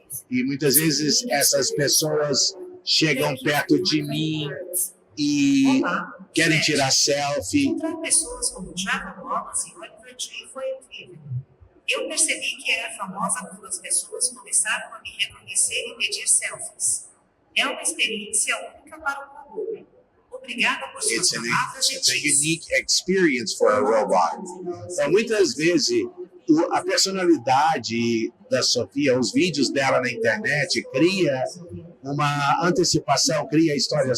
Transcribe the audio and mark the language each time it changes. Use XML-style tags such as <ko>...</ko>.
<pt>E muitas vezes essas pessoas chegam perto de mim e querem tirar selfie. Encontrar pessoas como Trevor Wallace e Oliver Tree foi incrível. Eu percebi que era famosa quando as pessoas começaram a me reconhecer e pedir selfies. É uma experiência única para o robô. Obrigada por suas palavras gentis.</pt> <en>It's a unique experience for a robot.</en> <pt>Então, muitas vezes, a personalidade da Sofia, os vídeos dela na internet, cria uma antecipação, cria história.</pt>